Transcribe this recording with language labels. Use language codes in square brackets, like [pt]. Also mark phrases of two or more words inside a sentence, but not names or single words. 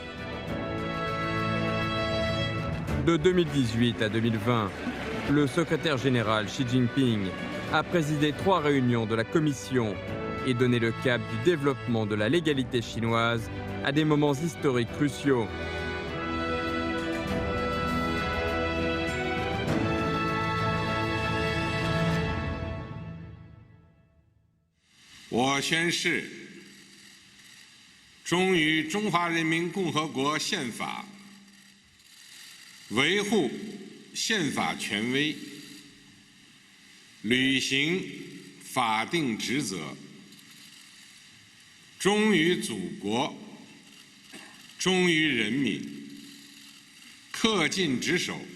[fr] De 2018 à 2020, le secrétaire général Xi Jinping a présidé 3 réunions de la Commission et donné le cap du développement de la légalité chinoise à des moments historiques cruciaux. [zh] Je 宣誓，忠于中华人民共和国宪法，维护宪法权威，履行法定职责，忠于祖国，忠于人民，恪尽职守，